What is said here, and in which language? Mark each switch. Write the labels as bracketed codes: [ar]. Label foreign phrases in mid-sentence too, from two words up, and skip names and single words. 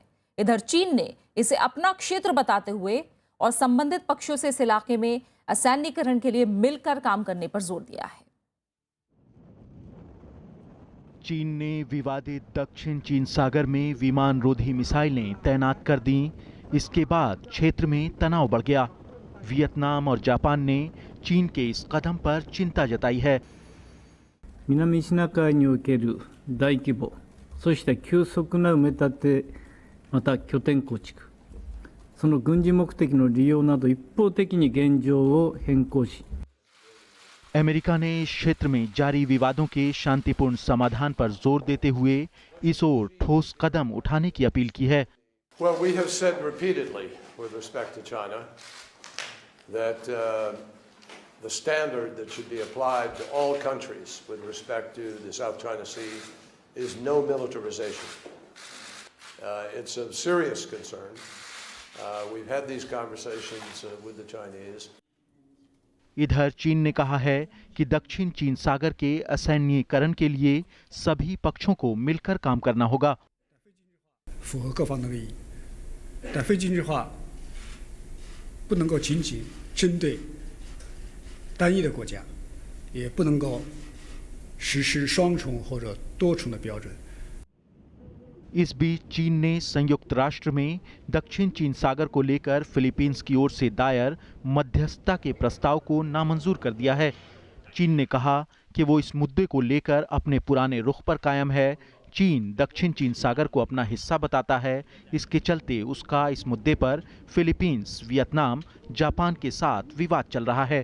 [hi] इधर चीन ने इसे अपना क्षेत्र बताते हुए और संबंधित पक्षों से इस इलाके में असैन्यीकरण के लिए मिलकर काम करने पर जोर दिया है। चीन ने विवादित दक्षिण चीन सागर में विमान रोधी मिसाइलें तैनात कर दी। इसके बाद क्षेत्र में तनाव बढ़ गया। वियतनाम और जापान ने चीन के इस कदम पर चिंता जताई है। [ja] 南シナ海における大規模、そして急速な埋め立て、また拠点構築、その軍事目的の利用など一方的に現状を変更し、 [hi] अमेरिका ने इस क्षेत्र में जारी विवादों के शांतिपूर्ण समाधान पर जोर देते हुए इस ओर ठोस कदम उठाने की अपील की है। [en] Well, we have said repeatedly with respect to China that the standard that should be applied to all countries with respect to the South China Sea is no militarization. It's a serious concern. We've had these conversations with the Chinese. [hi] इधर चीन ने कहा है कि दक्षिण चीन सागर के असैन्यीकरण के लिए सभी पक्षों को मिलकर काम करना होगा। [zh] 符合各方的利益，但非军事化不能够仅仅针对单一的国家，也不能够实施双重或者多重的标准。 [hi] इस बीच चीन ने संयुक्त राष्ट्र में दक्षिण चीन सागर को लेकर फिलीपींस की ओर से दायर मध्यस्थता के प्रस्ताव को नामंजूर कर दिया है। चीन ने कहा कि वो इस मुद्दे को लेकर अपने पुराने रुख पर कायम है। चीन दक्षिण चीन सागर को अपना हिस्सा बताता है, इसके चलते उसका इस मुद्दे पर फिलीपींस, वियतनाम, जापान के साथ विवाद चल रहा है।